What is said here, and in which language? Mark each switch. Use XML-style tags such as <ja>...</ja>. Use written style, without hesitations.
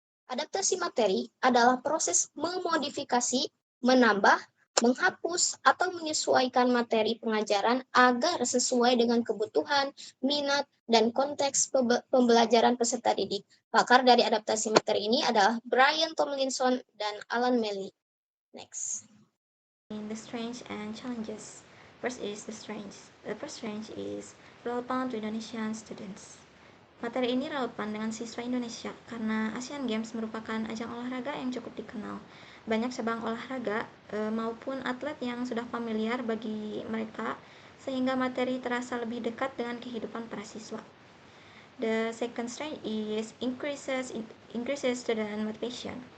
<id>Adaptasi materi adalah proses memodifikasi, menambah, menghapus, atau menyesuaikan materi pengajaran agar sesuai dengan kebutuhan, minat, dan konteks pembelajaran peserta didik. Pakar dari adaptasi materi ini adalah Brian Tomlinson dan Alan Melly.</id> <en>Next. The strengths and challenges. First is the strengths. The first strength is relevant to Indonesian students.</en> <id>Materi ini relevan dengan siswa Indonesia karena Asian Games merupakan ajang olahraga yang cukup dikenal. Banyak cabang olahraga maupun atlet yang sudah familiar bagi mereka sehingga materi terasa lebih dekat dengan kehidupan para siswa.</id> <en>The second strength is increases student motivation.</en>